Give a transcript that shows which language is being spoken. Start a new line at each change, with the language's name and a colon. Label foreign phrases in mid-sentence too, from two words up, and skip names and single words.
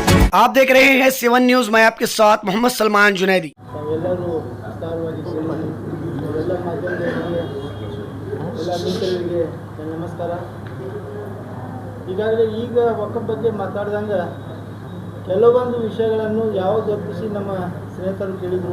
Hindi: आप देख रहे हैं 7 न्यूज। मैं आपके साथ मोहम्मद सलमान जुनैदी।
Kannada: ತಾವೆಲ್ಲರೂ ವಿಸ್ತಾರವಾಗಿ ಕೇಳಿದ್ರಿ. ಎಲ್ಲ ಮಾಧ್ಯಮದವರಿಗೆ ಎಲ್ಲ ಮಿತ್ರರಿಗೆ ನನ್ನ ನಮಸ್ಕಾರ. ಈಗಾಗಲೇ ಈಗ ವಕ್ಫ್ ಬಗ್ಗೆ ಮಾತಾಡಿದಂಗೆ ಕೆಲವೊಂದು ವಿಷಯಗಳನ್ನು ಯಾವುದು ಒಪ್ಪಿಸಿ ನಮ್ಮ ಸ್ನೇಹಿತರು ಕೇಳಿದರು.